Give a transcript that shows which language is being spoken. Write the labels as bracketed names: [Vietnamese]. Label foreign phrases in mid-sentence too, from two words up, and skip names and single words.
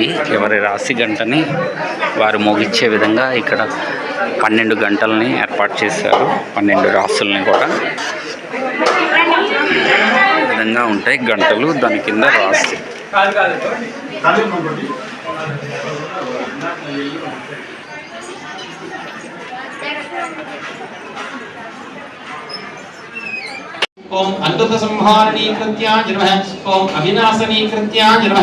[Telugu] ఎవరి రాశి గంటని వారు మోగించే విధంగా ఇక్కడ 12 గంటలని ఏర్పాటు చేశారు. 12 రాసులని కూడా ఈ విధంగా ఉంటాయి గంటలు. దాని కింద రాసి [Sanskrit] ओम अद्भुत संहारणी कृत्याय नमः. ओम अविनाशनी कृत्याय नमः.